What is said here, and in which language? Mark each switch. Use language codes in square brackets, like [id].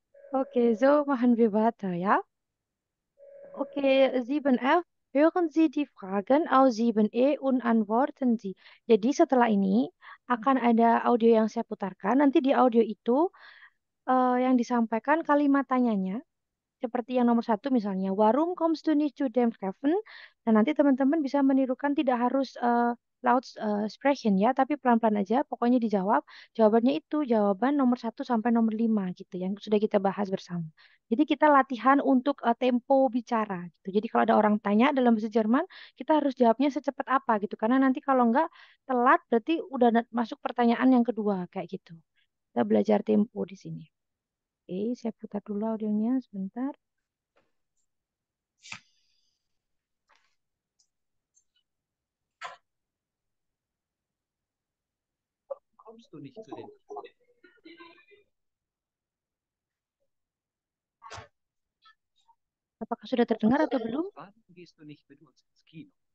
[de] Okay, so machen wir weiter, ja? Okay, 7F. Hören Sie die Fragen aus 7E und antworten Sie. [id] Jadi setelah ini akan ada audio yang saya putarkan. Nanti di audio itu yang disampaikan kalimat tanyanya. Seperti yang nomor 1 misalnya, [de] warum kommst du nicht zu dem Treffen? [id] Dan nanti teman-teman bisa menirukan tidak harus [de] laut sprechen [id] ya, tapi pelan-pelan aja. Pokoknya dijawab. Jawabannya itu jawaban nomor 1 sampai nomor 5 gitu yang sudah kita bahas bersama. Jadi kita latihan untuk tempo bicara gitu. Jadi kalau ada orang tanya dalam bahasa Jerman, kita harus jawabnya secepat apa gitu. Karena nanti kalau enggak telat berarti udah masuk pertanyaan yang kedua kayak gitu. Kita belajar tempo di sini. Oke, saya putar dulu audionya sebentar. [de] Kommst du nicht zu den... [id] Apakah sudah terdengar atau belum? [de] Warum gehst du nicht mit uns ins Kino?